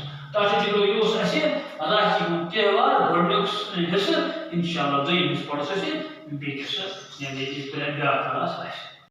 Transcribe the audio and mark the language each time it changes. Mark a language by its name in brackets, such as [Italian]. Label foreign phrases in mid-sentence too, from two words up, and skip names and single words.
[Kashmiri] تاچو جگرو یہ اس اسے راکھی ہند تہوار گۄڈنیُک حصہٕ انشاءاللہ دوٚیِم حصہٕ پڑھو أسۍ بیٚیہِ حصہٕ یعنی کہ بیٛاکھ کلاس آسہِ